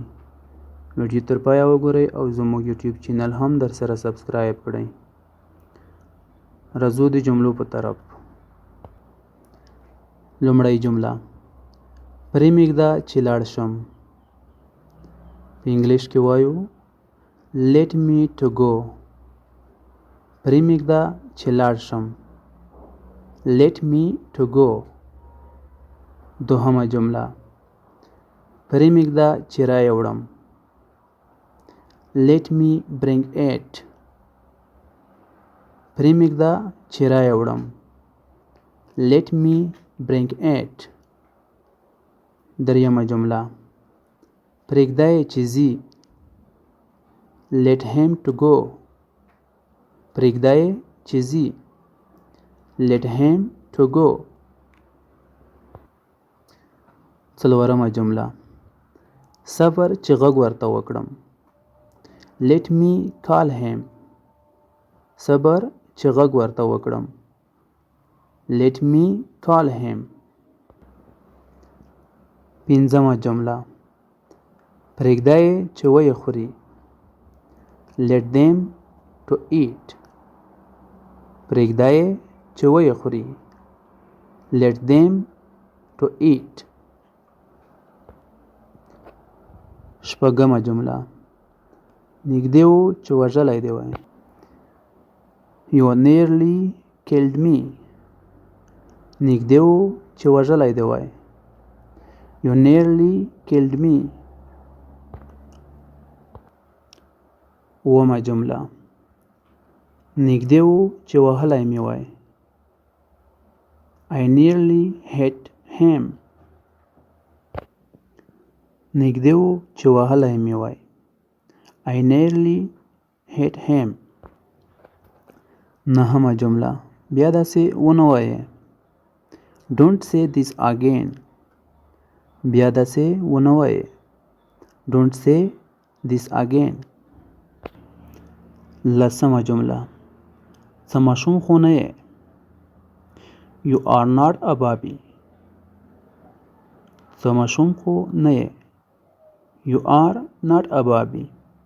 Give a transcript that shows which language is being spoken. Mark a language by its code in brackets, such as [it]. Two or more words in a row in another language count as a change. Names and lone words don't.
[ps] ویډیو تر پایه وګورئ او زموږ یوټیوب چینل هم در سره سبسکرایب کړئ. راځو د جملو په طرف. لومړی جمله: پرېمږده چې لاړ شم. په انګلیش کې وایو [en] let me to go. [ps] پرېمږده چې لاړ شم. [en] let me to go. [ps] دوهمه جمله: پرېمږده چې راوړم. [en] let me bring it. [ps] پرېمږده چې راوړم. [en] let me bring it. [ps] دریمه جمله: پرېږده چې ځي. [en] let him to go. [ps] پرېږده چې ځي. [en] let him to go. [ps] څلورمه جمله: صبر چې غږ ورته وکړم. [en] let me call him. [ps] صبر چې غږ ورته وکړم. [en] let me call him. [ps] پنځمه جمله: پرېږده چې ویې خوري. [en] let them to eat. [ps] پرېږده چې ویې خوري. [en] let them to eat. [ps] شپږمه جمله: نږدې و چې وژلی دې وای. [en] you nearly killed me. [ps] نږدې و چې وژلی دې وای. [en] you nearly killed me. [ps] اوومه جمله: نږدې و چې وهلی مې وای. [en] I nearly hit him. [ps] نږدې و چې وهلی مې وای. [en] I nearly hit him. [ps] نهمه جمله: بیا داسې ونه وایې. [en] Don't say this again. [ps] بیا داسې ونه وایې. [en] Don't say this again. [ps] لسمه جمله: څه ماشوم خو نه یې. [en] You are not a baby. [ps] څه ماشوم خو نه یې. [en] You are not a baby.